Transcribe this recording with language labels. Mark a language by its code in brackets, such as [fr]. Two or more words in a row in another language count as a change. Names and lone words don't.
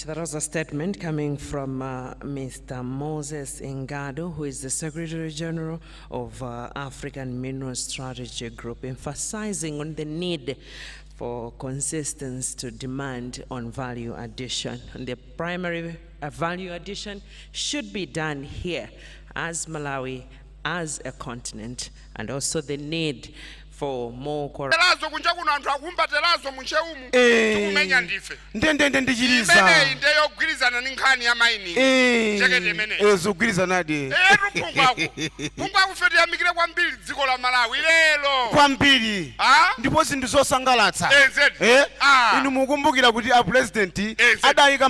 [en] That was a statement coming from Mr. Moses Ngado, who is the Secretary General of African Mineral Strategy Group, emphasizing on the need for consistency to demand on value addition. And the primary value addition should be done here as Malawi, as a continent, and also the need for more [ny] ndipo zinthu zosangalatsa inu mukumbukira kuti a president adayika